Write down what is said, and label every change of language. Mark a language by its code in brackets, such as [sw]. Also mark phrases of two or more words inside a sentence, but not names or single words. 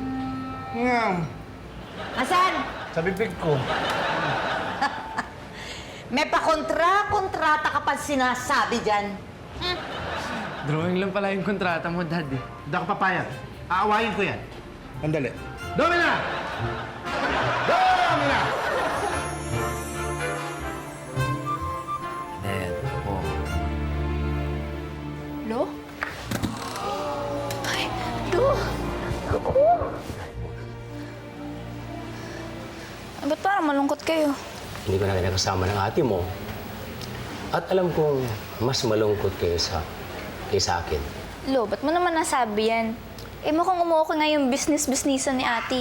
[tl] Asan? sa bibig ko. May pakontrata ka pa sinasabi dyan. Drawing lang pala yung kontrata mo, Dad eh. Hindi ako papayag. Aawayin ko yan. Andali. Domina! Domina! Dad, oh. Lo? Ay, Lo! Ako! Ba't parang malungkot kayo? Hindi ko na kinakasama ng ate mo. At alam kong mas malungkot kayo kaysa akin. Lo, ba't mo naman nasabi yan? Eh, mukhang umuoko nga yung business-businessan ni ate.